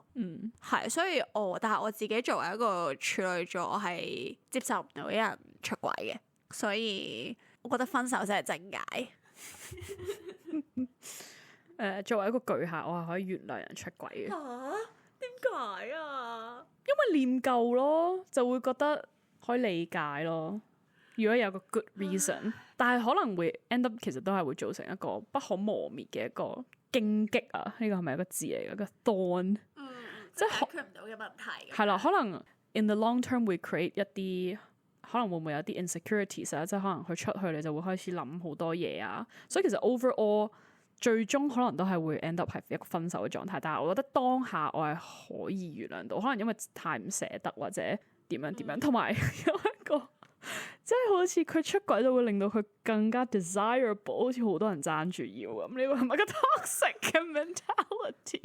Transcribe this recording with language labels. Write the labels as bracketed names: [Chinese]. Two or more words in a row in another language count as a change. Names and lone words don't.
[Cantonese] 係，所以但係我自己作為一個處女座，我係接受唔到有人出軌嘅，所以我覺得分手先係正解。作為一個巨蟹，我係可以原諒人出軌嘅。點解啊？因為念舊咯，就會覺得可以理解咯。如果有個 [English] good reason， [Cantonese] 但係可能會 [English] end up [Cantonese] 其實都係會造成一個不可磨滅嘅一個荊棘啊！呢個係咪一個字嚟嘅？一個 thorn，即係解決唔到嘅問題。係啦，可能 [English] in the long term [Cantonese] 會 create 一啲，可能會唔會有啲 insecurities 啊？即係可能佢出去你就會開始諗好多嘢啊。所以其實 overall 最終可能都係會 [English] end up [Cantonese] 係一個分手嘅狀態。但係我覺得當下我係可以原諒到，可能因為太唔捨得或者點樣，同埋有一個。即係好似佢出軌就會令到佢更加 desirable， 好似好多人爭住要咁。呢個係咪個 toxic 嘅 mentality？